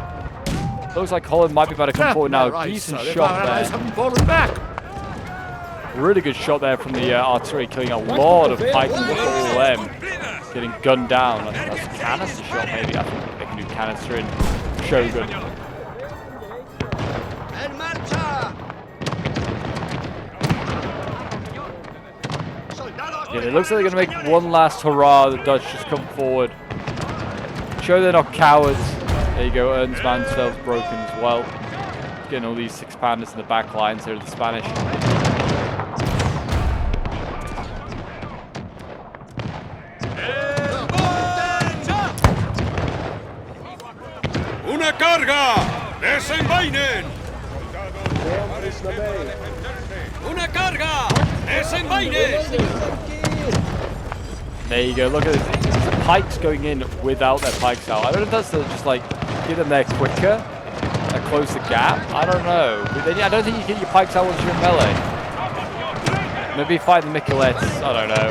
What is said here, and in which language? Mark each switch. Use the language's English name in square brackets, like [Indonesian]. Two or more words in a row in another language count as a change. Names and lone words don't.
[English] Looks like Holland might be about to come forward now. Decent shot there. Haven't fallen back. Really good shot there from the artillery, killing a lot of pikes and all them. Getting gunned down. I think that's a canister shot maybe. I think they can do canister in Shogun. [Spanish] ¡En marcha! [English] Yeah, it looks like they're going to make one last hurrah. The Dutch just come forward. Show they're not cowards. There you go, Ernst Mansfeld's broken as well. Getting all these 6-pounders in the back lines here of the Spanish. [Spanish] ¡Una carga! ¡Desenvainen! [Dutch] Vijand is nabij. [Spanish] ¡Una carga! ¡Desenvainen! [English] There you go, look at this. The pikes going in without their pikes out. I don't know if that's to just like get them there quicker, a closer gap. I don't know. But then, I don't think you get your pikes out once you're in melee. Maybe fight the Miquelettes. I don't know.